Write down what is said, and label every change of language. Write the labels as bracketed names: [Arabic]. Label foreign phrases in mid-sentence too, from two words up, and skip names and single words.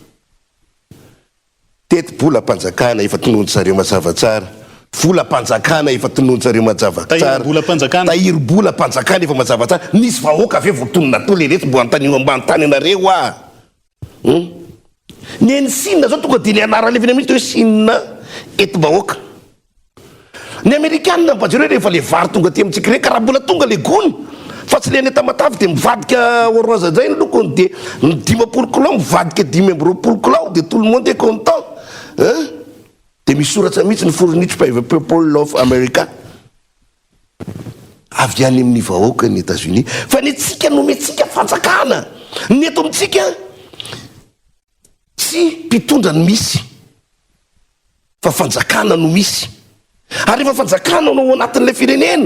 [Malagasy] teti-bola-panjakana efa tononontsareo mazava tsara vola-panjakana efa tononontsareo mazava tsara tahiry-bola-panjakana efa mazava tsara nisy vahoaka ave votonona to le rehetra mbo antanio ambany tany anareo ny eny Sinina zao tonga dia ny anaran'le mihitsy hoe Sinina eti-bahoaka. Ny Amerikanina mbajereo rehefa le vary tonga ty amintsika reka raha mbola tonga le gony fa tsy le ny tamatavy dia mivadika orange zay ny lokony dia 10 kilao mivadika 20 kilao dia [French] tout le monde est content [Malagasy] dia misoratra mihitsy ny [English] furniture by the people of America [Malagasy] avy any amin'ny vahoaka ny États-Unis fa ny tsika nometsika fanjakana ny eto amintsika tsy mpitondra no misy fa fanjakana no misy ary rehefa fanjakana no anatin'ilay firenena